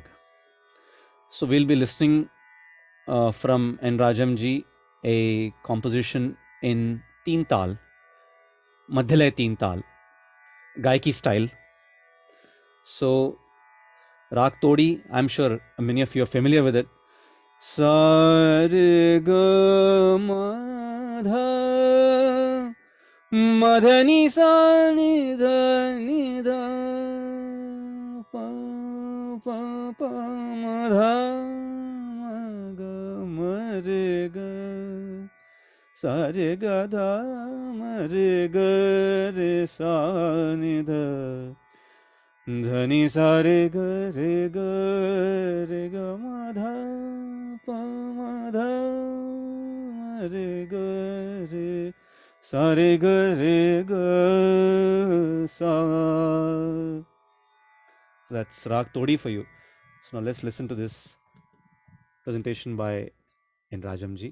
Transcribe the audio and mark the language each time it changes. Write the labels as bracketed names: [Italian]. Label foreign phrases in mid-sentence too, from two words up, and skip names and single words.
[English] So we'll be listening from N. Rajamji, a composition in [Hindi] तीन ताल, मध्यलय तीन ताल, [English] gaiki style. So rag todi, I'm sure many of you are familiar with it. [Hindi] सा रे ग म ध म नि सा नि ध प प म ध म ग म रे ग सा रे ग ध म रे ग रे सा नि ध धनी सारे ग रे ग म ध प म ध म रे ग रे सा रे ग रे ग सा. [English] That's Rag Todi for you. So now let's listen to this presentation by N. Rajamji.